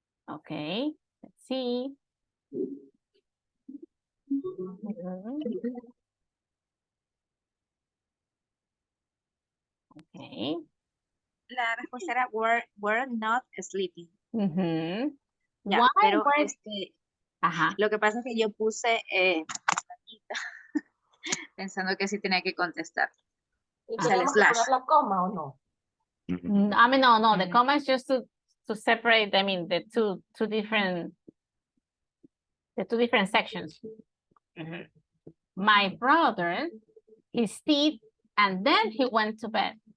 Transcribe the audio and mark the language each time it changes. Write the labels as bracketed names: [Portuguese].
[English] Okay, let's see. Okay. [Spanish] La respuesta era [English] were not sleeping. [Spanish] Ya, [English] Why [Spanish] pero Ajá. lo que pasa es que yo puse pensando que sí tenía que contestar. ¿Y O sea, el tenemos que poner [English] slash. [Spanish] la coma o no? [English] I mean, no, the comma is just to separate, I mean, the two different sections. My brother, his teeth, and then he went to bed.